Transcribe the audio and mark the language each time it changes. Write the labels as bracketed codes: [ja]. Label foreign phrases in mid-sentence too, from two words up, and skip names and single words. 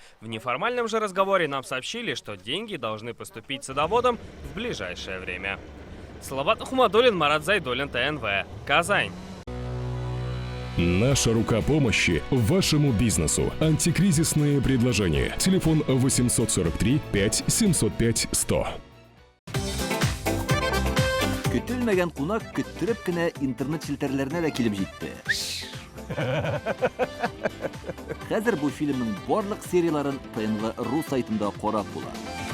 [ru] В неформальном же разговоре нам сообщили, что деньги должны поступить садоводам в ближайшее время. Салават Ахмадуллин, Марат Зайдуллин, ТНВ. Казань. Наша рука помощи вашему бизнесу. Антикризисные предложения. Телефон 843 5 705 100. [tt] Көтелмәгән кунак көттөреп кенә интернет челтәрләренә дә килеп җитте. Хәзер бу фильмның барлык серияларын ТНВ.ру сайтында карап була.